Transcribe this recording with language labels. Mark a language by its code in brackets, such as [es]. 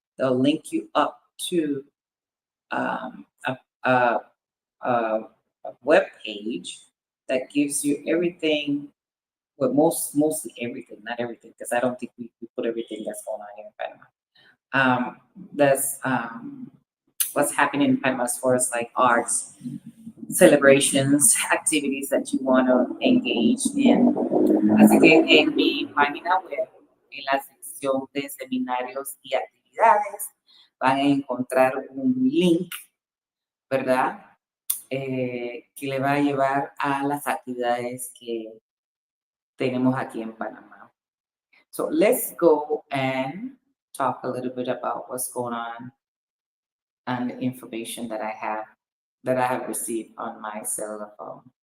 [en] They'll link you up to um, a, a, a, a web page that gives you everything, well, mostly everything, not everything, because I don't think we put everything that's going on here in Panama. That's what's happening in Panama as far as like arts, celebrations, activities that you want to engage in. [es] Así que en mi página web, en la sección de seminarios y actividades, van a encontrar un link, ¿verdad? Que le va a llevar a las actividades que tenemos aquí en Panamá. [en] So let's go and talk a little bit about what's going on and the information that I have received on my cellular phone.